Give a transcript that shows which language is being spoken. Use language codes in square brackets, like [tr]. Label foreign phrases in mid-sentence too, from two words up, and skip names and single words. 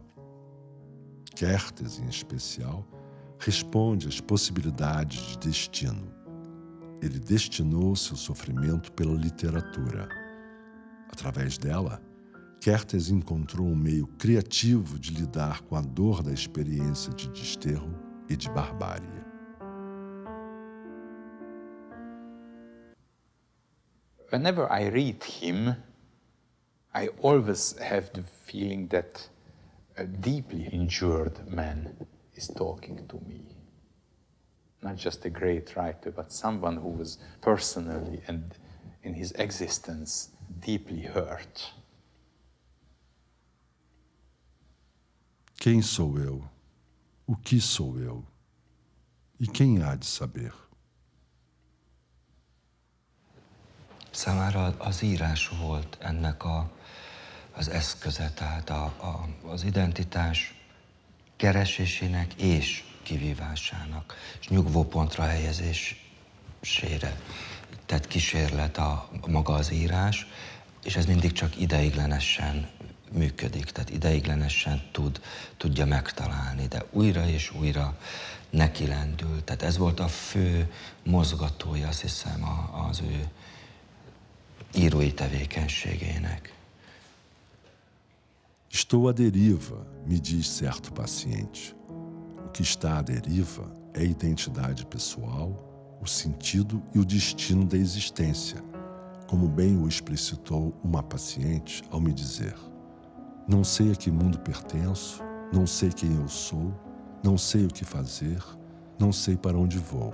[pt] Kertész, em especial, responde às possibilidades de destino. Ele destinou seu sofrimento pela literatura. Através dela, Kertész encontrou um meio criativo de lidar com a dor da experiência de desterro e de barbárie. [en] Whenever I read him, I always have the feeling that a deeply injured man is talking to me. not just a great writer, but someone who was personally and in his existence deeply hurt. [pt] Quem sou eu? O que sou eu? E quem há de saber? [hu] Számára az írás volt ennek az eszköze, tehát az identitás keresésének és kivívásának, és nyugvópontra helyezésére tett kísérlet maga az írás, és ez mindig csak ideiglenesen működik, tehát ideiglenesen tudja megtalálni, de újra és újra nekilendül. Tehát ez volt a fő mozgatója, azt hiszem, az ő írói tevékenységének. [pt] Estou à deriva, me diz certo paciente. O que está à deriva é a identidade pessoal, o sentido e o destino da existência, como bem o explicitou uma paciente ao me dizer: não sei a que mundo pertenço, não sei quem eu sou, não sei o que fazer, não sei para onde vou.